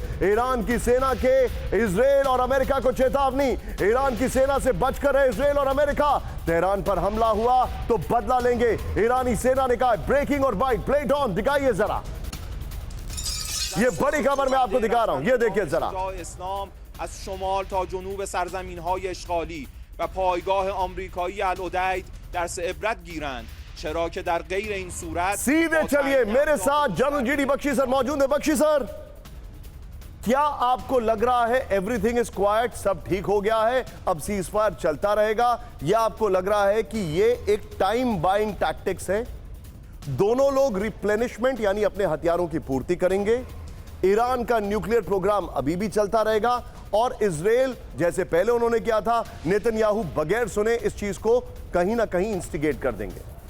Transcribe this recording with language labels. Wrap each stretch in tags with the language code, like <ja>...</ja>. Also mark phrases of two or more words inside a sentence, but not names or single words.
<hi>ईरान की सेना के इजराइल और अमेरिका को चेतावनी, ईरान की सेना से बचकर है इजराइल और अमेरिका। तेहरान पर हमला हुआ तो बदला लेंगे, ईरानी सेना ने कहा। ब्रेकिंग और बाइट,</hi> <en>plate on</en> <hi>दिखाइए जरा, ये बड़ी खबर मैं आपको दिखा रहा हूं, ये देखिए जरा।</hi> <fa>از شمال تا جنوب سرزمین‌های اشغالی و پایگاه آمریکایی العدید درس عبرت گیرند، چرا که در غیر این صورت</fa> <hi>सीधे चलिए मेरे साथ जनरल जीडी बख्शी सर मौजूद है। बख्शी सर, क्या आपको लग रहा है</hi> <en>everything is quite,</en> <hi>सब ठीक हो गया है, अब</hi> <en>cease fire</en> <hi>चलता रहेगा, या आपको लग रहा है कि ये एक</hi> <en>time buying tactics</en> <hi>है? दोनों लोग रिप्लेनिशमेंट यानी अपने हथियारों की पूर्ति करेंगे, ईरान का</hi> <en>nuclear program</en> <hi>अभी भी चलता रहेगा, और इजराइल जैसे पहले उन्होंने किया था, नेतन्याहू बगैर सुने इस चीज को कहीं ना कहीं इंस्टिगेट कर देंगे।</hi>